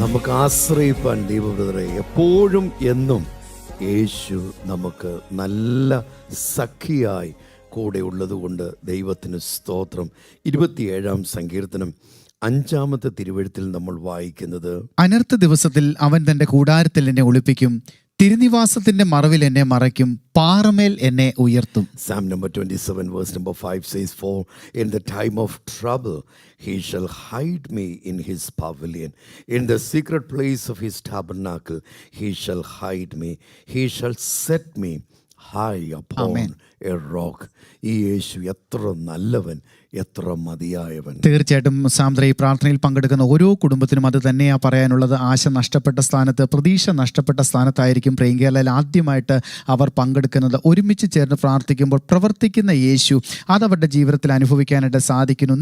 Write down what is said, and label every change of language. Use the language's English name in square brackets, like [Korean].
[Malayalam] നമുക്ക് ആശ്രയിപ്പാൻ ദൈവബ്രദറെ എപ്പോഴും എന്നും യേശു നമുക്ക് നല്ല സഖിയായി കൂടെ ഉള്ളതുകൊണ്ട് ദൈവത്തിന് സ്തോത്രം. 27-ാം സങ്കീർത്തനം 5-ാമത്തെ തിരുവെഴുത്തിൽ നമ്മൾ വായിക്കുന്നത്, അനർത്ഥ ദിവസത്തിൽ അവൻ തന്റെ കൂടാരത്തിൽ എന്നെ ഒളിപ്പിക്കും, തിരുനിവാസത്തിന്റെ മറവിൽ എന്നെ മറയ്ക്കും, പാറമേൽ എന്നെ ഉയർത്തും. [English] Psalm number 27 verse number 5 says, for in the time of trouble he shall hide me in his pavilion, in the secret place of his tabernacle he shall hide me, he shall set me high upon Amen. a rock. [Malayalam] ഈ യേശു എത്ര നല്ലവൻ, എത്ര മതിയായവൻ. തീർച്ചയായിട്ടും സാന്ദ്ര, ഈ പ്രാർത്ഥനയിൽ പങ്കെടുക്കുന്ന ഓരോ കുടുംബത്തിനും അത് തന്നെയാണ് പറയാനുള്ളത്. ആശ നഷ്ടപ്പെട്ട സ്ഥാനത്ത്, പ്രതീക്ഷ നഷ്ടപ്പെട്ട സ്ഥാനത്തായിരിക്കും പ്രേം കേരളയിൽ ആദ്യമായിട്ട് അവർ പങ്കെടുക്കുന്നത്. ഒരുമിച്ച് ചേർന്ന് പ്രാർത്ഥിക്കുമ്പോൾ പ്രവർത്തിക്കുന്ന യേശു അതവരുടെ ജീവിതത്തിൽ അനുഭവിക്കാനായിട്ട് സാധിക്കുന്നു.